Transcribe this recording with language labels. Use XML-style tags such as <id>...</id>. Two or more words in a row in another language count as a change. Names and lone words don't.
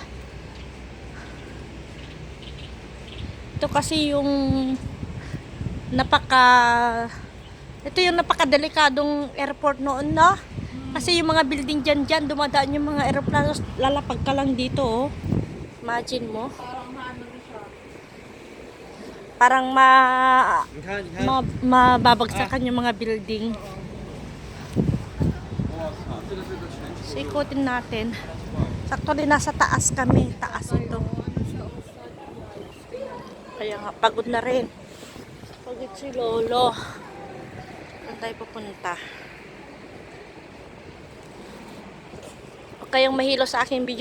<tl>Ito kasi yung ito yung napakadelikadong airport noon, no? Kasi yung mga building dyan, dumadaan yung mga aeroplano, lalapag ka lang dito, oh. Imagine mo. Parang maano na siya. Parang</tl> <zh>你看，你看，</zh> <tl>mababagsakan yung mga building.</tl> <zh>我靠，这个是个全球</zh> <tl>So, ikutin natin. Sakto din nasa taas kami. Taas ito. Kaya nga, pagod na rin. Pagod si Lolo. Saan tayo pupunta? Huwag kayong mahilo sa aking video.</tl>